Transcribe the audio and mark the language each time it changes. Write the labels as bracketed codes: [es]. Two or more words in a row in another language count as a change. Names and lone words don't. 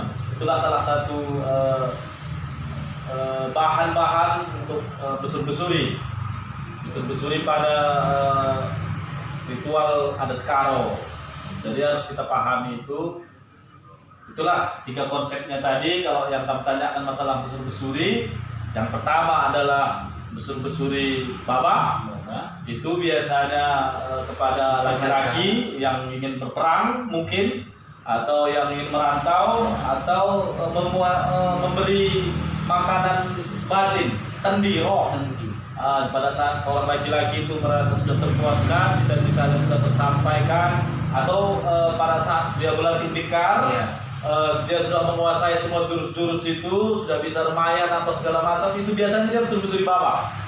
[id] Itulah salah satu bahan-bahan untuk besur-besuri pada ritual adat Karo. Jadi harus kita pahami itulah 3 konsepnya tadi. Kalau yang kamu tanyakan masalah besur-besuri, yang pertama adalah besur-besuri babah. Itu biasanya kepada laki-laki yang ingin berperang mungkin, atau yang ingin merantau, atau memberi makanan batin, tendi roh. Pada saat seorang laki-laki itu merasa sudah terpuaskan, cita-citanya sudah tersampaikan, atau pada saat dia berlatih tikar, dia sudah menguasai semua jurus-jurus itu, sudah bisa remayan apa segala macam, itu biasanya dia besur-besur di bawah.